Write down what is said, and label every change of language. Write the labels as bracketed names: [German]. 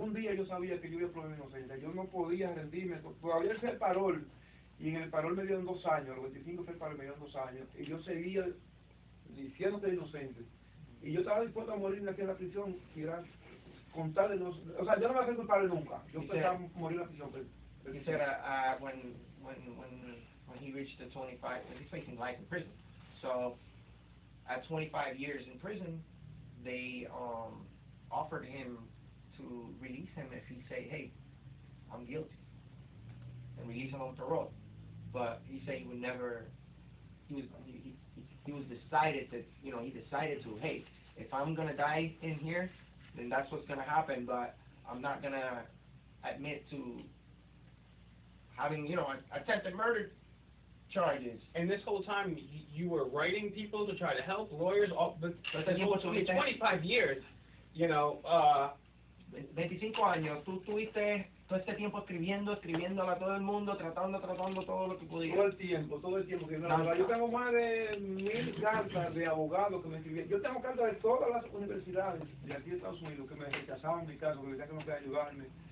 [Spanish] Algún día yo sabía que yo iba a probar mi inocencia, yo no podía rendirme, todavía hice el parol, y en el parol me dieron 2 años, a los 25 fue el parol, me dieron 2 años, y yo seguía diciendo que era inocente, y yo estaba dispuesto a morirme aquí en la prisión, y era con tal de no, o sea, yo no me voy a hacer culpable nunca, yo pensaba morir en la prisión, pero [English] he said when he reached the 25, he's facing life in prison. So at 25 years in prison, they offered him to release him if he say, hey, I'm guilty, and release him on parole. But he said he would never. He was decided to, you know, he decided to, hey, if I'm gonna die in here, then that's what's gonna happen. But I'm not gonna admit to having, you know, attempted murder charges. And this whole time, you were writing people to try to help, lawyers, but this whole 25 years, you know, [Spanish] 25 años, tú estuviste todo este tiempo escribiéndole a todo el mundo, tratando todo lo que pudieras. Todo el tiempo. Yo tengo más de 1000 cartas de abogados que me escribían. Yo tengo cartas de todas las universidades de aquí de Estados Unidos que me rechazaban mi caso, que me decían que no podía ayudarme.